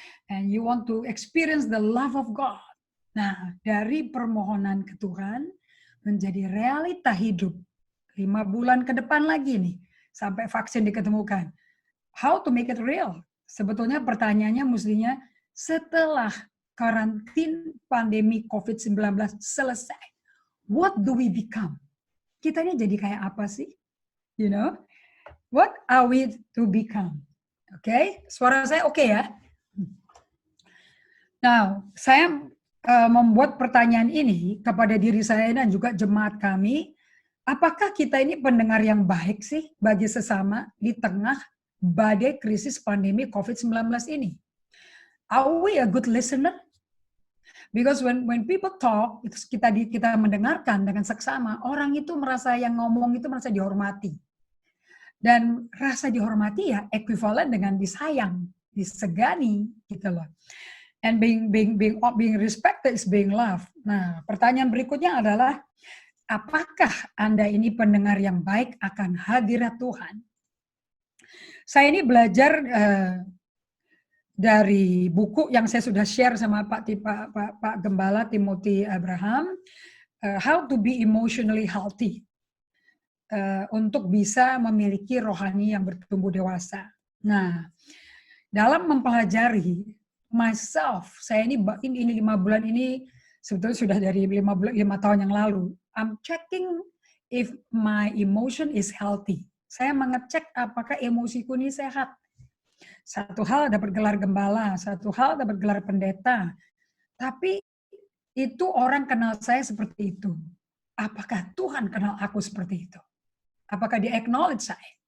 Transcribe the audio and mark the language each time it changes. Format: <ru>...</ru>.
<en>And you want to experience the love of God.</en> <id>Nah, dari permohonan ke Tuhan menjadi realita hidup. 5 bulan ke depan lagi nih, sampai vaksin diketemukan.</id> <en>How to make it real?</en> <id>Sebetulnya pertanyaannya mestinya setelah karantin pandemi COVID-19 selesai,</id> <en>what do we become?</en> <id>Kita ini jadi kayak apa sih?</id> <en>You know, what are we to become?</en> <id>Okay, suara saya oke ya? Now, saya membuat pertanyaan ini kepada diri saya dan juga jemaat kami, apakah kita ini pendengar yang baik sih bagi sesama di tengah badai krisis pandemi COVID-19 ini?</id> <en>Are we a good listener? Because when people talk,</en> <id>kita mendengarkan dengan seksama, orang itu merasa yang ngomong itu merasa dihormati. Dan rasa dihormati ya ekuivalen dengan disayang, disegani gitu loh.</id> <en>And being respected is being loved.</en> <id>Nah, pertanyaan berikutnya adalah apakah Anda ini pendengar yang baik akan hadirat Tuhan? Saya ini belajar dari buku yang saya sudah share sama Pak Gembala Timothy Abraham, How to be Emotionally Healthy. Untuk bisa memiliki rohani yang bertumbuh dewasa. Nah, dalam mempelajari myself, saya ini 5 bulan ini sebetulnya sudah dari 5 tahun yang lalu.</id> <en>I'm checking if my emotion is healthy.</en> <id>Saya mengecek apakah emosiku ini sehat. Satu hal dapat gelar gembala, satu hal dapat gelar pendeta. Tapi itu orang kenal saya seperti itu. Apakah Tuhan kenal aku seperti itu? Apakah dia acknowledge saya?</id>